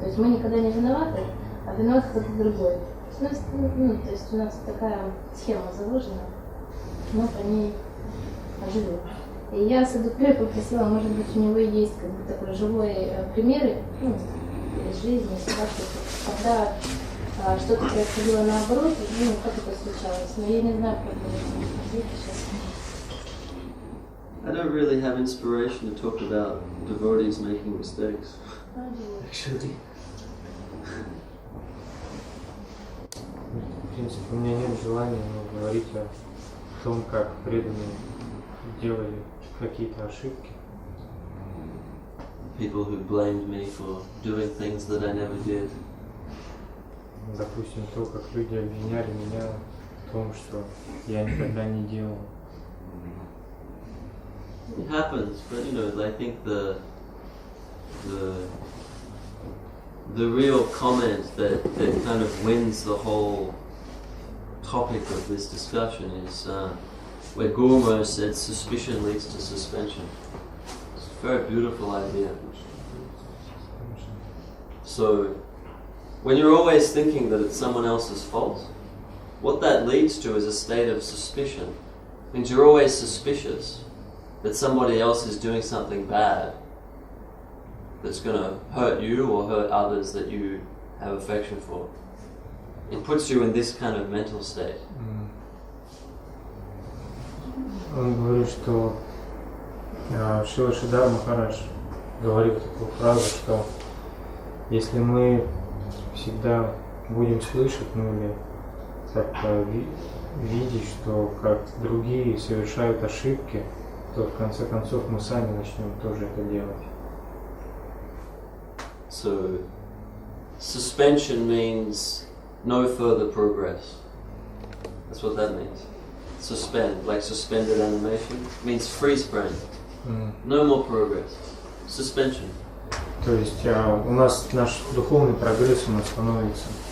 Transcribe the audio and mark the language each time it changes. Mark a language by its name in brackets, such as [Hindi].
[Russian] То есть мы никогда не виноваты, а виноват кто-то другой. То есть у нас такая схема заложена, мы по ней живем. И я Садхгуру попросила, может быть, у него есть как бы такой живой примеры из жизни, когда что-то происходило наоборот, как это случалось. Но я не знаю, как это сейчас. [English] I don't really have inspiration to talk about devotees making mistakes. Actually. [Russian] В принципе, у меня нет желания говорить о том, как преданные делали какие-то ошибки. [English] People who blamed me for doing things that I never did. [Russian] Допустим, то, как люди обвиняли меня в том, что я никогда не делал. [English] It happens, but you know, I think the real comment that kind of wins the whole topic of this discussion is where Guru Maharaj said suspicion leads to suspension. It's a very beautiful idea. So, when you're always thinking that it's someone else's fault, what that leads to is a state of suspicion. It means you're always suspicious that somebody else is doing something bad that's going to hurt you or hurt others that you have affection for. It puts you in this kind of mental state. [Russian] Он говорит, что Шрила Шридхар Махарадж говорит такую фразу, что если мы всегда будем слышать, или как-то видеть, что как другие совершают ошибки, то в конце концов мы сами начнем тоже это делать. [English] So, suspension means no further progress. That's what that means. Suspend, like suspended animation, means freeze frame. No more progress. Suspension. [Russian] То есть у нас наш духовный прогресс становится